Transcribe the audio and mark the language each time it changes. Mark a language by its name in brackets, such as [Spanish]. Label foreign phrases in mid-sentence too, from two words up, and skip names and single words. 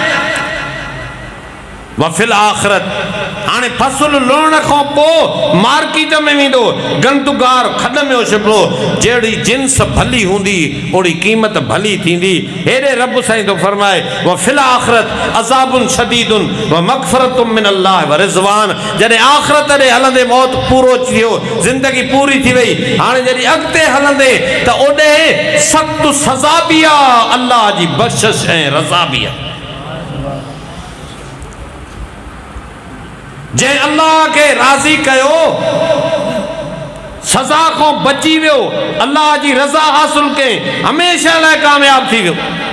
[Arabic] وفي الآخرة [Sindhi] हाणे फसल लुणण खां पोइ मार्केट में वेंदो गंदुगार खॾ में उछिबो जहिड़ी जिन्स भली हूंदी ओड़ी क़ीमत भली थींदी। हेॾे रब साईं थो फरमाए [Arabic] وفي الآخرة عذاب شديد ومغفرة من الله ورضوان. [Sindhi] जॾहिं आख़िरत ॾे हलंदे मौत पूरो थियो ज़िंदगी पूरी थी वई हाणे जॾहिं अॻिते हलंदे त ओॾे सख़्तु सज़ा बि आहे अल्लाह जी बख़्शिश ऐं रज़ा बि आहे। जंहिं अल्लाह खे राज़ी कयो सज़ा खां बची वियो अल्लाह जी रज़ा हासिल कयईं हमेशह लाइ कामयाब थी वियो।